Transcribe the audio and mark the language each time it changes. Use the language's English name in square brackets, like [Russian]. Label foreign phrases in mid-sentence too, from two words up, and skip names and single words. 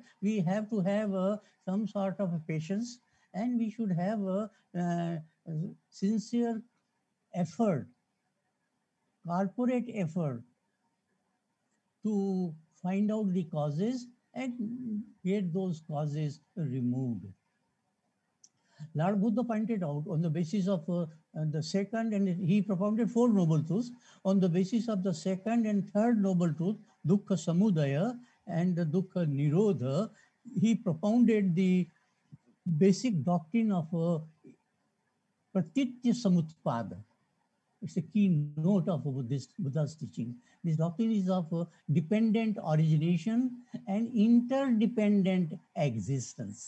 [English] We have to have some sort of patience, and we should have sincere effort, corporate effort to find out the causes and get those causes removed. Lord Buddha pointed out on the basis of the second, and he propounded four noble truths. On the basis of the second and third noble truth, [Pali] dukkha samudaya and the dukkha nirodha, [English] he propounded the basic doctrine of [Sanskrit] pratitya samutpada. [English] It's a keynote of Buddha's teaching. This doctrine is of dependent origination and interdependent existence.